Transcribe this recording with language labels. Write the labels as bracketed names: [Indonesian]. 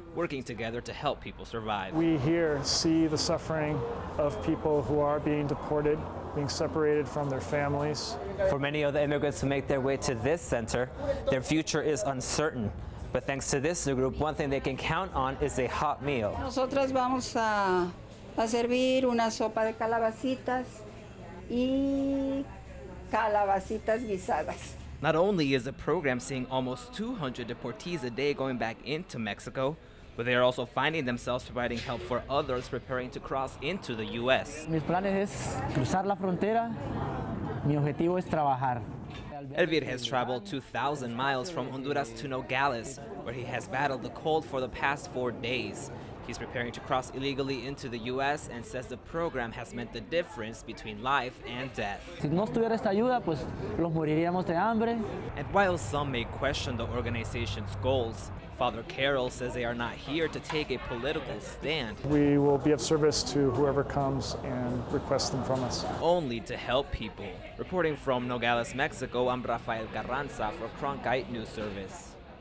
[English] working together to help people survive. We here see the suffering of people who are being deported, being separated from their families. For many of the immigrants who make their way to this center, their future is uncertain. But thanks to this new group, one thing they can count on is a hot meal. [Spanish] Nosotras vamos a servir una sopa de calabacitas y calabacitas guisadas. [English] Not only is the program seeing almost 200 deportees a day going back into Mexico, but they are also finding themselves providing help for others preparing to cross into the U.S. [Spanish] Mis planes es cruzar la frontera. Mi objetivo es trabajar. [English] Elvir has traveled 2,000 miles from Honduras to Nogales, where he has battled the cold for the past 4 days. He's preparing to cross illegally into the U.S. and says the program has meant the difference between life and death. [Spanish] Si no estuviera esta ayuda, pues los moriríamos de hambre. [English] And while some may question the organization's goals, Father Carroll says they are not here to take a political stand. We will be of service to whoever comes and requests them from us. Only to help people. Reporting from Nogales, Mexico, I'm Rafael Carranza for Cronkite News Service.